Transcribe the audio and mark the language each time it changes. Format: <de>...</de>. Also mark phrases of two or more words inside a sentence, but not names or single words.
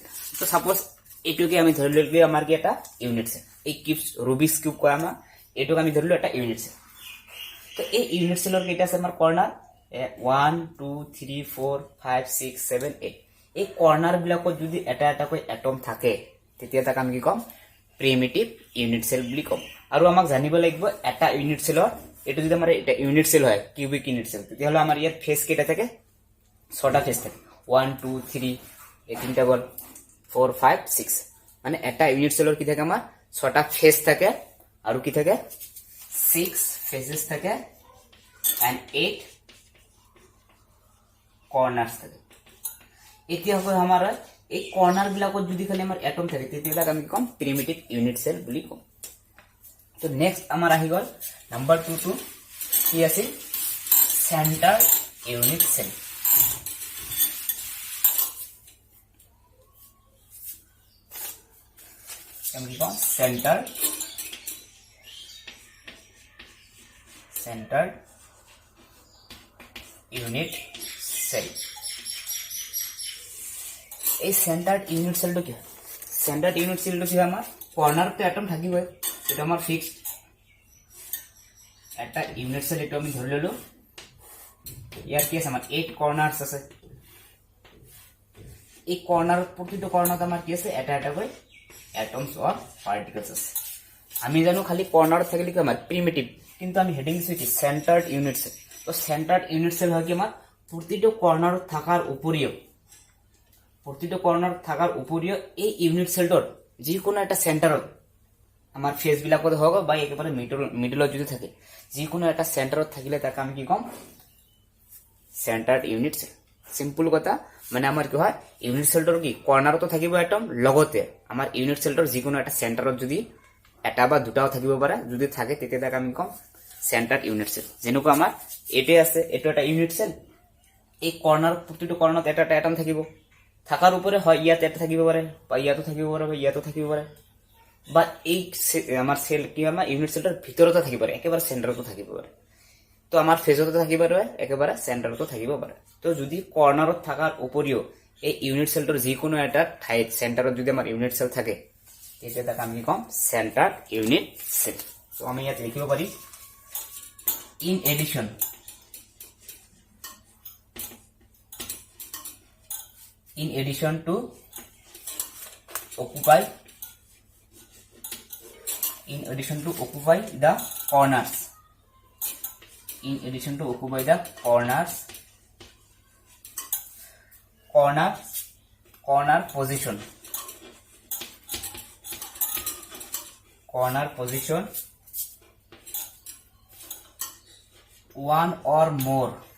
<as>তো সাপোজ এইটোকে আমি ধৰিলো কি আমাৰ কি এটা</as> <en>unit cell,</en> <as>এই</as> <en>cubes Rubik's cube</en> <as>কয় আমাৰ এইটোক আমি ধৰিলো এটা</as> <en>unit cell.</en> <as>তো এই</as> <en>unit cell</en> <as>কেইটা আছে আমাৰ কৰ্নাৰ 1 2 3 4 5 6 7 8। এই কৰ্নাৰ বিলাকত যদি এটা এটা কৈ এটম থাকে তেতিয়া তাক আমি কি কম</as> <en>primitive unit cell</en> <as>বুলি কম। আৰু আমাক জানিব লাগিব এটা</as> <en>unit cell</en> <as>এটা যদি আমার এটা</as> <en>unit cell</en> <as>হয়</as> <en>cubic unit cell</en> <as>তেতিয়াহলে আমার ইয়াত ফেজ কেইটা থাকে 6টা ফেজ থাকে 1 2 3 এই তিনটা বল 4 5 6। মানে এটা</as> <en>unit cell</en> <as>কি থাকে আমাৰ 6টা ফেজ থাকে আৰু কি থাকে 6 ফেজেস থাকে</as> <en>and 8 corners</en> <as>থাকে। এতিয়া হয় আমাৰ এই কর্নার বিলাকত যদি খালি আমাৰ এটম থাকে তেতিয়াহলে আমি কম</as> <en>primitive unit cell</en> <as>বুলি কম। তো নেক্সট আমার আহি গল নাম্বার 2 কি আছে</as> <en>center unit cell.</en> <as>আমি কম</as> <en>center unit cell.</en> <as>এই</as> <en>centered unit cell</en> <as>কি</as> <en>centered unit cell</en> <as>কি আমাৰ কর্নার তো এটম থাকিবই, এটা আমার ফিক্সড। এটা</as> <en>unit cell</en> <as>এটো আমি ধৰি ললো ইয়াৰ কি আছে আমাৰ 8 কৰ্নাৰস আছে এই কৰ্নাৰ প্ৰতিটো কৰ্নাৰত আমাৰ কি আছে এটা এটা কৈ</as> <en>atoms or particles</en> <as>আছে আমি জানো খালি কর্নার থাকলে কি আমার প্রিমিটিভ কিন্তু আমি হেডিং দিছি কি</as> <en>centered unit cell</en> <as>তো</as> <en>centered unit cell</en> <as>হয় কি আমার প্রতিটো কর্নার থাকার উপরিও এই</as> <en>unit cell</en> <as>যে কোনো একটা সেন্টারত আমার ফেজ বিলাকত হোক বা একেবারে মিডলত যদি থাকে যে কোনো একটা সেন্টারত থাকিলে তাকে আমি কি কম</as> <en>centered unit cell simple</en> <as>কথা মানে আমার কি হয়</as> <en>unit cell</en> <as>কি কর্নারতো থাকিব এটম লগতে আমার</as> <en>unit cell</en> <as>যে কোনো একটা সেন্টারত যদি এটা বা দুটাও থাকিব পারে যদি থাকে তেতিয়া তাকে আমি কম</as> <en>centered unit cell</en> <as>যেনেকুৱা আমার এটে আছে এটো একটা</as> <en>unit cell</en> <as>এই কর্নার প্রতিটো কর্নারত এটা একটা এটম থাকিব থাকার উপরে হয় ইয়াতে এটা থাকিব পারে বা ইয়াতো থাকিব পারে বা ইয়াতো থাকিব পারে বা এই আমার সেল কি আমার</as> <en>unit cell</en> <as>ভিতরতো থাকিব পারে একেবারে সেন্টারতো থাকিব পারে তো আমার ফেজতো থাকিব পারে একেবারে সেন্টারতো থাকিব পারে তো যদি কর্নারত থাকার উপরিও এই</as> <en>unit cell</en> <as>যে কোনো একটা ঠাইত সেন্টারত যদি আমার</as> <en>unit cell</en> <as>থাকে তেতিয়া তাক আমি কম</as> <en>center unit cell</en> <as>তো আমি ইয়াত লিখিব পারি</as> <en>in addition to occupy the corners corner position one or more</en>